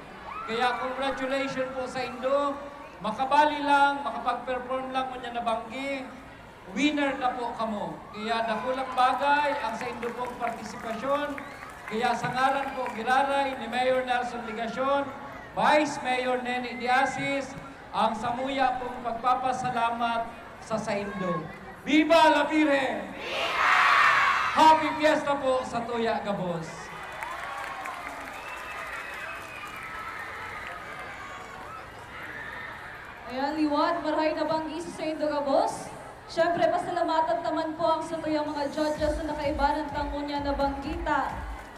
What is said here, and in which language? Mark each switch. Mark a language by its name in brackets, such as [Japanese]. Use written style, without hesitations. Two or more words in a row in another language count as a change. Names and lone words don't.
[Bikol] Kaya congratulations po sa Indo. Makabali lang, makapag-perform lang mo niya na banggi, winner na po kamo. Kaya nakulang bagay ang sa Indo pong partisipasyon. Kaya sa ngaran po giraray ni Mayor Nelson Ligacion, Vice Mayor Neni Diasis, ang samuya pong pagpapasalamat sa Saindo. [Spanish] Viva la Virgen! Viva! [Bikol] Happy Fiesta po sa Tuya Gabos. Ayan, liwan, maray na banggi sa Saindo Gabos. Siyempre, pasalamatan naman po ang sa tuyang mga judges na nakaibanan kangunya na banggita.